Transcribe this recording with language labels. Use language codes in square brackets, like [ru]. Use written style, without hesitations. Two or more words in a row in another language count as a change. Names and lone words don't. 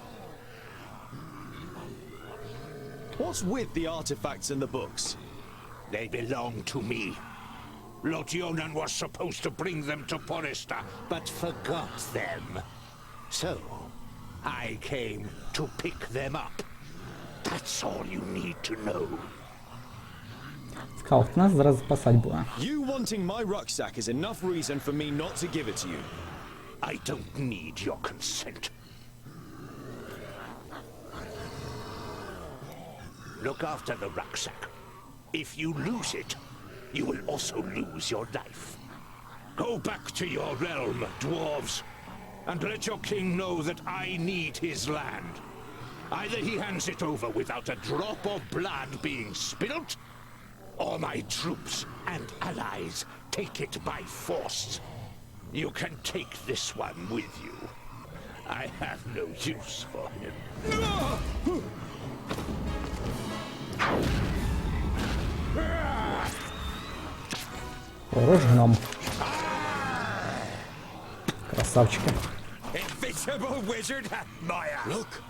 [en] What's with the artifacts and the books? They belong to me. Lotyonen was supposed to bring them to Porista, but forgot them. So, I came to pick them up. That's all you need to know. [uk] Скаут, нас зараз спасать буде. [en] You wanting my rucksack is enough reason for me not to give it to you. I don't need your consent. Look after the rucksack. If you lose it, you will also lose your life. Go back to your realm, dwarves, and let your king know that I need his land. Either he hands it over without a drop of blood being spilt, or my troops and allies take it by force. You can take this one with you. I have no use for him. [uk] Хорош гном. Красавчики. [en] Invisible wizard, Maya. Look.